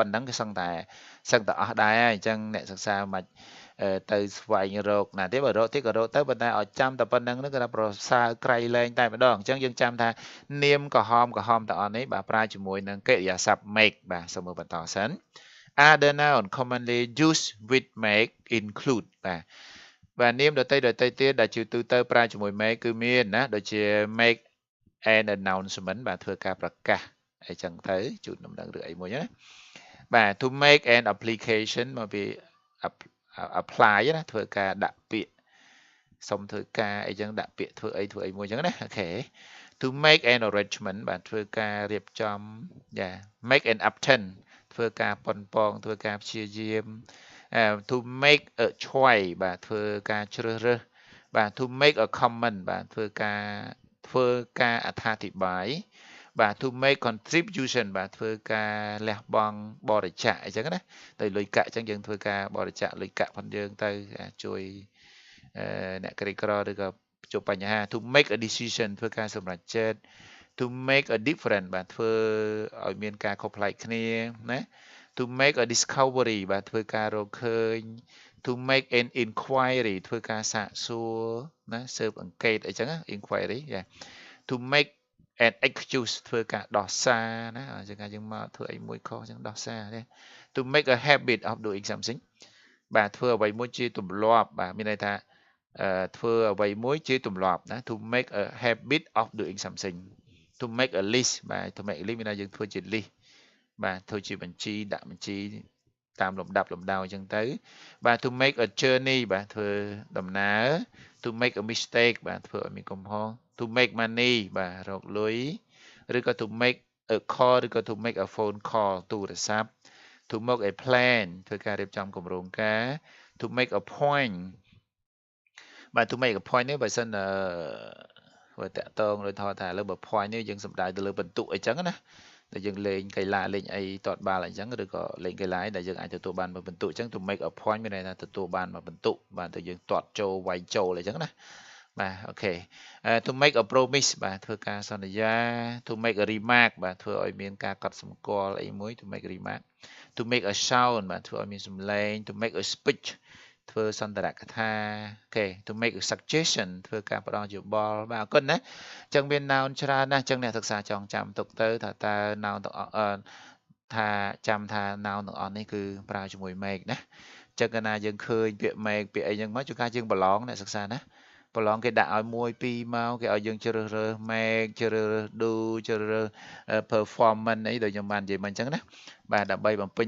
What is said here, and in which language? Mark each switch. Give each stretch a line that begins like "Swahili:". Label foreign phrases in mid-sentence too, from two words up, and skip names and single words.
Khmer: ណ្ណឹងគឺសឹងតែអស់ដែរហើយអញ្ចឹងអ្នកសិក្សាមិនទៅស្វែងរកណាទេបើរកតិចក៏រកទៅប៉ុន្តែឲ្យចាំតែ ប៉ុណ្្នឹងគឺថាប្រសើរក្រៃលែងតែម្ដងអញ្ចឹងយើងចាំថានាមក្រហមទាំងអស់នេះបាទប្រើជាមួយនឹងកិរិយាសព្ទ make បាទសូមមើលបន្តសិន
English: other noun commonly used with make include
Khmer: បាទនាមដតីទៀតដែលជាទូទៅប្រើជាមួយ make គឺមានណាដូចជា
English: make an announcement
Khmer: បាទធ្វើការប្រកាសអីចឹងទៅជូនដំណឹងឬអីមួយណាបាទ
English: to make an application
Khmer: មកពី apply ណាធ្វើការដាក់ពាក្យសុំធ្វើការអីចឹងដាក់ពាក្យធ្វើអីមួយចឹងណាអូខេ
English: to make an arrangement
Khmer: បាទធ្វើការរៀបចំ
English: make an attempt
Khmer: ធ្វើការប៉ុនប៉ងធ្វើការព្យាយាម
English: to make a choice
Khmer: បាទធ្វើការជ្រើសរើសបាទ
English: to make a comment
Khmer: បាទធ្វើការអត្ថាធិប្បាយបាទ
English: to make contribution
Khmer: បាទធ្វើការលះបង់បរិច្ចាគអញ្ចឹងណាទៅលុយកាក់អញ្ចឹងយើងធ្វើការបរិច្ចាគលុយកាក់ផងយើងទៅជួយអ្នកក្រីក្រឬក៏ជួបបញ្ហា
English: to make a decision
Khmer: ធ្វើការសម្រេចចិត្ត to
English: make a difference
Khmer: បាទធ្វើឲ្យមានការខុសប្លែកគ្នាណា
English: to make a discovery
Khmer: បាទធ្វើការរកឃើញ
English: to make an inquiry
Khmer: ធ្វើការសាកសួរណាស៊ើបអង្កេតអីចឹងណា
English: inquiry to make an excuse
Khmer: ធ្វើការដោះសារណាអញ្ចឹងយើងមកធ្វើអីមួយខុសអញ្ចឹងដោះសារទេ
English: to make a habit of doing something
Khmer: បាទធ្វើអ្វីមួយជាទម្លាប់បាទមានន័យថាធ្វើអ្វីមួយជា ទម្លាប់ណា
English: to make a habit of doing something to make a list
Khmer: បាទ
English: to make a list
Khmer: មានន័យយើងធ្វើជា list បាទធ្វើជាបញ្ជីដាក់បញ្ជីតាមលំដាប់លំដោយអញ្ចឹងទៅបាទ
English: to make a journey
Khmer: បាទធ្វើដំណើរ
English: to make a mistake
Khmer: បាទធ្វើឲ្យមានកំហុស
English: to make money
Khmer: បាទរកលុយឬ ក៏
English: to make a call
Khmer: ឬក៏
English: to make a phone call
Khmer: ទូរស័ព្ទ
English: to make a plan
Khmer: ធ្វើការរៀបចំគម្រោងការ
English: to make a point
Khmer: បាទ
English: to make a point
Khmer: នេះបើសិនបើតាក់ទងដោយថាលើបើ point នេះយើងសំដៅ ទៅលើបន្ទុកអីចឹងណាដែលយើងលេងកីឡាលេងអីទាត់បាល់អីចឹងឬក៏លេងកីឡាដែលយើងអាចទទួលបានមួយបន្ទុកអញ្ចឹង
English: to make a point
Khmer: មានន័យថាទទួលបាន មួយបន្ទុកបាទទៅយើងទាត់ចូលវាយចូលអីចឹងណាបាទអូខេ
English: to make a promise
Khmer: បាទធ្វើការសន្យា
English: to make a remark
Khmer: បាទធ្វើឲ្យមានការកត់សម្គាល់អីមួយ
English: to make a remark to make a sound
Khmer: បាទធ្វើឲ្យមានសំឡេង
English: to make a speech
Khmer: ធ្វើសន្ទរកថាអូខេ
English: to make a suggestion
Khmer: ធ្វើការផ្ដល់យោបល់បាទអរគុណណាអញ្ចឹងមាន noun ច្រើនណាស់អញ្ចឹងអ្នកសិក្សាចងចាំទុកទៅថាតើ noun ទាំងអស់ថាចាំថា noun ទាំងអស់នេះគឺប្រើជាមួយ make ណាអញ្ចឹងកាលណាយើងឃើញពាក្យ make ពាក្យអីចឹងមកជួនកាលយើងប្រឡងអ្នកសិក្សាណា ប្រឡងគេដាក់ឲ្យមួយពីរមកគេឲ្យយើងជ្រើសរើស make ជ្រើសរើស do ជ្រើសរើស performance អីដូចខ្ញុំបាននិយាយមិញអញ្ចឹងណាបាទដើម្បីបំពេញ